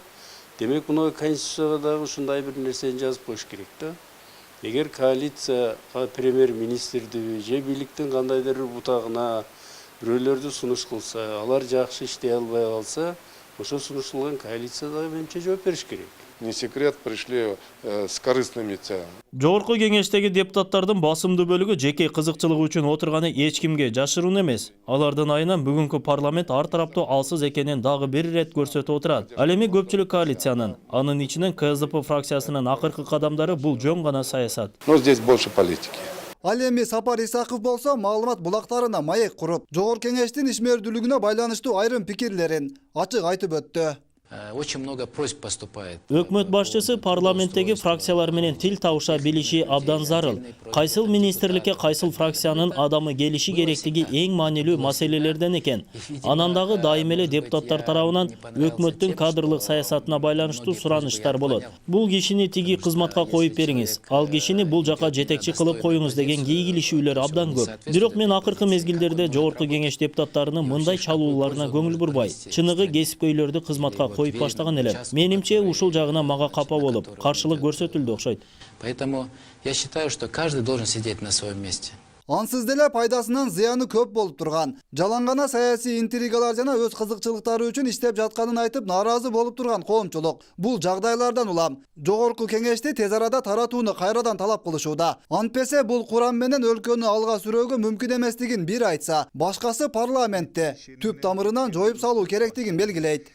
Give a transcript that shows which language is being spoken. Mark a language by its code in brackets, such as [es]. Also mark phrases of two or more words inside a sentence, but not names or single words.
[ky] Демек, муну конституцияга дагы ушундай бир нерсени жазып коюш керек да. Эгер коалиция премьер-министрди же бийликтин кандайдыр бир бутагына бирөөлөрдү сунуш кылса, алар жакшы иштей албай калса, ошо сунуш кылган коалиция дагы менимче жооп бериш керек. [ru] Не секрет, пришли с корыстными целями. [ky] Жогорку кеңештеги депутаттардын басымдуу бөлүгү жеке кызыкчылыгы үчүн отурганы эч кимге жашыруун эмес. Алардын айынан бүгүнкү парламент ар тараптуу алсыз экенин дагы бир ирет көрсөтүп отурат. Ал эми көпчүлүк коалициянын, анын ичинен КСДП фракциясынын акыркы кадамдары бул жөн гана саясат. [ru] Но здесь больше политики. [ky] Ал эми Сапар Исаков болсо маалымат булактарына маек куруп, жогорку кеңештин ишмердүүлүгүнө байланыштуу айрым пикирлерин ачык айтып өттү. [ru] Очень много просьб поступает. [ky] Өкмөт башчысы парламенттеги фракциялар менен тил табыша билиши абдан зарыл. Кайсыл министрликке кайсыл фракциянын адамы келиши керектиги эң маанилүү маселелерден экен. Анан дагы дайым эле депутаттар тарабынан өкмөттүн кадрлык саясатына байланыштуу сураныштар болот. Бул кишини тиги кызматка коюп бериңиз, ал кишини бул жака жетекчи кылып коюңуз деген кийгилишүүлөр абдан көп. Бирок мен акыркы мезгилдерде жогорку кеңеш депутаттарынын мындай чалууларына көңүл бурбай, чыныгы кесипкөйлөрдү кызматка коюп баштаган элем. Менимче ушул жагына мага капа болуп, каршылык көрсөтүлдү окшойт. [ru] Поэтому я считаю, что каждый должен сидеть на своем месте. [ky] Ансыз деле пайдасынан зыяны көп болуп турган. Жалаң саясий интригалар жана өз кызыкчылыктары үчүн иштеп жатканын айтып нааразы болуп турган коомчулук бул жагдайлардан улам жогорку кеңешти тез арада таратууну кайрадан талап кылышууда. Антпесе бул курам менен өлкөнү алга сүрөөгө мүмкүн эместигин бир айтса, башкасы парламентти түп тамырынан жоюп салуу керектигин белгилейт.